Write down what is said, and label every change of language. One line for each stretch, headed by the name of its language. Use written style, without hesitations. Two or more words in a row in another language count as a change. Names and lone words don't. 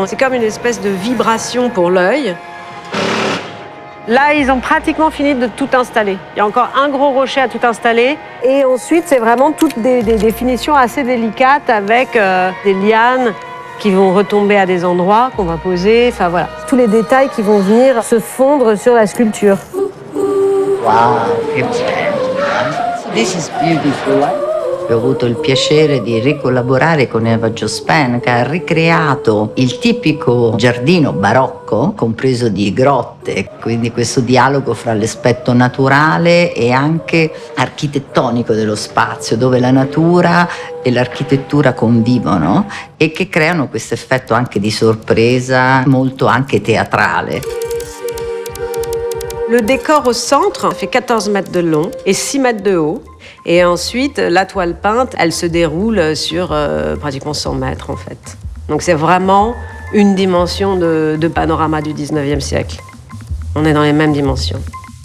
French: C'est comme une espèce de vibration pour l'œil. Là, ils ont pratiquement fini de tout installer. Il y a encore un gros rocher à tout installer. Et ensuite, c'est vraiment toutes des définitions assez délicates avec des lianes qui vont retomber à des endroits qu'on va poser. Enfin, voilà. Tous les détails qui vont venir se fondre sur la sculpture.
Italian: Wow, che bello!
English: This is beautiful.
Italian: Ho avuto il piacere di ricollaborare con Eva Jospin, che ha ricreato il tipico giardino barocco, compreso di grotte, quindi questo dialogo fra l'aspetto naturale e anche architettonico dello spazio, dove la natura e l'architettura convivono e che creano questo effetto anche di sorpresa, molto anche teatrale.
French: Le décor au centre fait 14 mètres de long et 6 mètres de haut. Et ensuite, la toile peinte, elle se déroule sur pratiquement 100 mètres, en fait. Donc c'est vraiment une dimension de panorama du 19e siècle. On est dans les mêmes dimensions.